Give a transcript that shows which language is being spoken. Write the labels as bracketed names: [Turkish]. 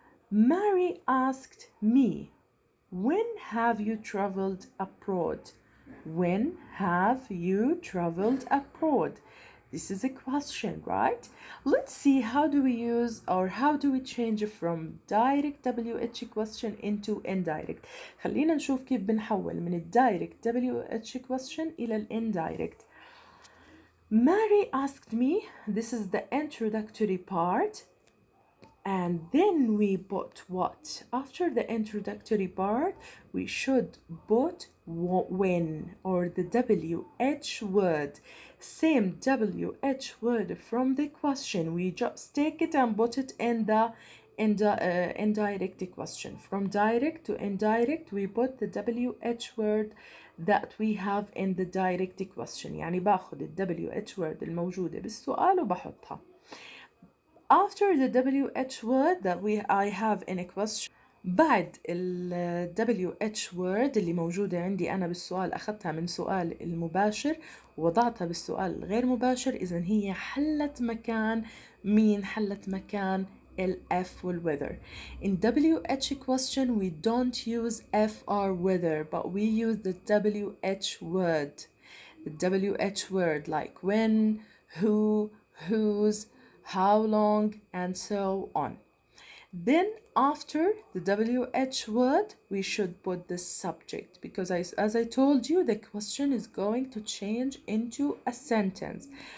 [English] Mary asked me, when have you traveled abroad? When have you traveled abroad? This is a question, right? Let's see how do we use or how do we change from direct WH question into indirect. [Arabic] خلينا نشوف كيف بنحول من الدايركت WH question إلى الindirect. [English] Mary asked me, this is the introductory part. And then we put what? After the introductory part, we should put when or the WH word. Same WH word from the question. We just take it and put it in the indirect question. From direct to indirect, we put the WH word that we have in the direct question. [Arabic] يعني باخد ال WH word الموجودة بالسؤال وبحطها. [English] After the WH word that I have in a question [Arabic] بعد ال WH word اللي موجودة عندي أنا بالسؤال أخذتها من سؤال المباشر ووضعتها بالسؤال الغير مباشر إذن هي حلت مكان مين؟ حلت مكان ال F وال whether. [English] In WH question we don't use F or whether but we use the WH word. The WH word like when, who, whose, how long, and so on. Then after the WH word, we should put the subject because as I told you, the question is going to change into a sentence.